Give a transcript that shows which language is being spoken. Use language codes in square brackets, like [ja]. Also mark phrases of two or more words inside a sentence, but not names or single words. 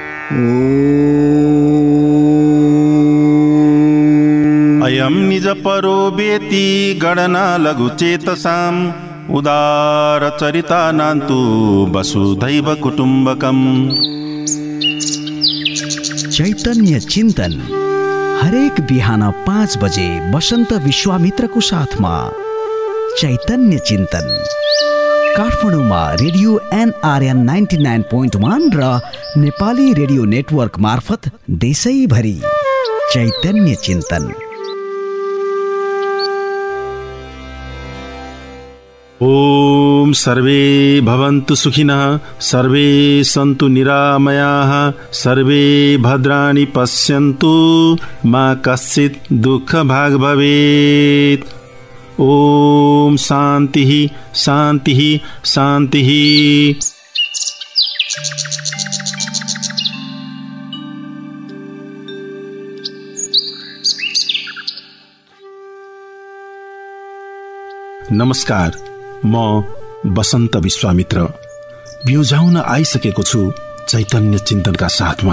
[sa] अयं निज परो वेति गणना लघुचेतसाम् उदार चरितानान्तु वसुधैव कुटुम्बकम्। [ne] चैतन्य चिन्तन हरेक बिहान 5 बजे वसन्त विश्वामित्रको साथमा। चैतन्य चिन्तन काठमाडौँमा रेडियो NRN 99.1 र नेपाली रेडियो नेटवर्क मार्फत देशैभरि। चैतन्य चिन्तन। [sa] ओम सर्वे भवन्तु सुखिनः, सर्वे सन्तु निरामयाः, सर्वे भद्राणि पश्यन्तु, मा कश्चित् दुःखभाग् भवेत्। ओम शान्तिः शान्तिः शान्तिः। [ne] नमस्कार, म बसन्त विश्वामित्र बिउझाउन आइसकेको छु चैतन्य चिन्तनका साथमा।